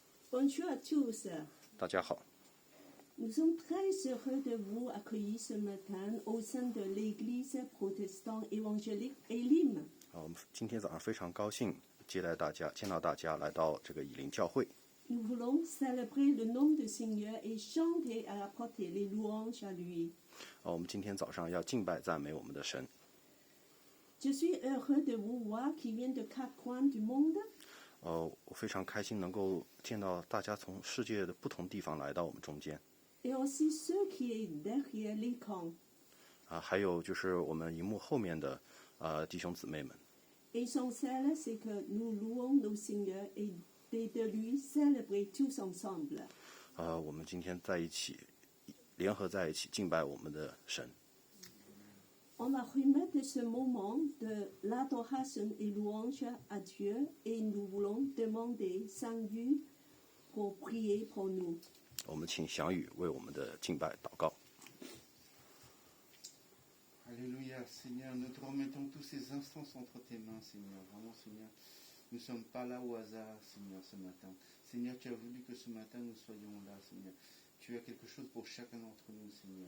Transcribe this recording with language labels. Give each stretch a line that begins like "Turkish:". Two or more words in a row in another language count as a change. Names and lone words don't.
French: Bonjour à tous.
Chinese: 大家好，
French: Nous sommes très heureux de vous accueillir ce matin au sein de l'Église protestante évangélique Elim.
Chinese: 我们今天早上非常高兴见到大家来到这个以林教会。
French: Nous voulons célébrer le nom du Seigneur et chanter et apporter les louanges à lui.
Chinese: 我们今天早上要敬拜赞美我们的神。
French: Je suis heureux de vous voir qui viennent de quatre coins du monde.
Chinese: 我非常开心能够见到大家从世界的不同地方来到我们中间。
French: Et aussi ceux qui sont derrière l'écran.
Chinese: 还有就是我们荧幕后面的弟兄姊妹们。
French: Essentiel, c'est que nous louons nos Seigneurs et de lui célébrer tous ensemble.
Chinese: 我们今天在一起，联合在一起敬拜我们的神。
French: On va remettre ce moment de l'adoration et louange à Dieu et nous voulons demander Saint-Louis pour prier pour nous.
Chinese: 我们请祥宇为我们的敬拜祷告。
French: Alléluia, Seigneur, nous te remettons tous ces instants entre tes mains, Seigneur. Vraiment, Seigneur, nous ne sommes pas là au hasard, Seigneur, ce matin. Seigneur, tu as voulu que ce matin nous soyons là, Seigneur. Tu as quelque chose pour chacun d'entre nous, Seigneur.